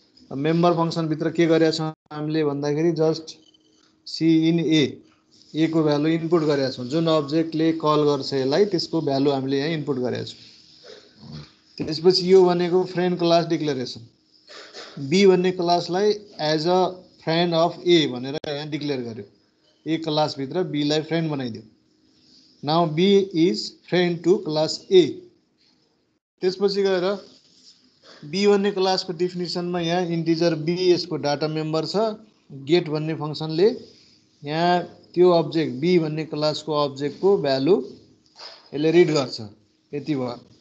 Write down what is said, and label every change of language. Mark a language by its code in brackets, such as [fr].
[ne] Member फङ्सनभित्र के गरेका छौँ हामीले भन्दाखेरि जस्ट सी इन ए को भ्यालु इनपुट गरेका छौँ। जुन अब्जेक्टले कल गर्छ यसलाई त्यसको भ्यालु हामीले यहाँ इनपुट गरेका छौँ। त्यसपछि यो भनेको फ्रेन्ड क्लास डिक्लेरेसन। बी भन्ने क्लासलाई [en] as a friend of A [ne] भनेर यहाँ डिक्लेयर गर्यो। ए क्लासभित्र बीलाई फ्रेन्ड बनाइदियो। [en] Now B is friend to class A. [ne] त्यसपछि गएर बी भन्ने क्लासको डिफिनिसनमा यहाँ इन्टिजर बी यसको डाटा मेम्बर छ। गेट भन्ने फङ्सनले यहाँ त्यो अब्जेक्ट बी भन्ने क्लासको अब्जेक्टको भ्यालु यसले रिड गर्छ। यति भयो।